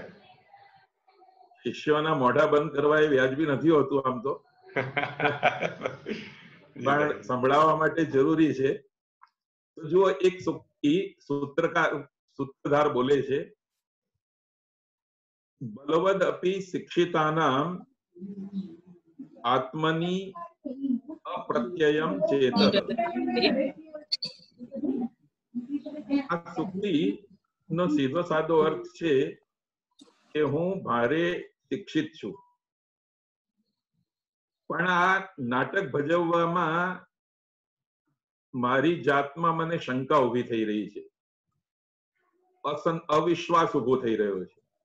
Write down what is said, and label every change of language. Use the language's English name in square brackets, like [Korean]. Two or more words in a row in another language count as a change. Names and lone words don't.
[Gujarati] શિષ્યોના મોઢા બંધ કરવા એ વ્યાજબી નથી હોતું આમ તો, પણ સંભળાવવા માટે જરૂરી છે. જુઓ, એક સુક્તિ સૂત્રધાર બોલે છે [Sanskrit] बलवद अपि शिक्षितानाम आत्मनि अप्रत्ययम चेत। [Gujarati] આ સુક્તિ નો સીધો સાદો અર્થ છે કે હું ભારે શિક્ષિત છું, પણ આ નાટક ભજવવામાં મારી જાતમાં મને શંકા ઉભી થઈ રહી છે, અવિશ્વાસ ઉભો થઈ રહ્યો છે.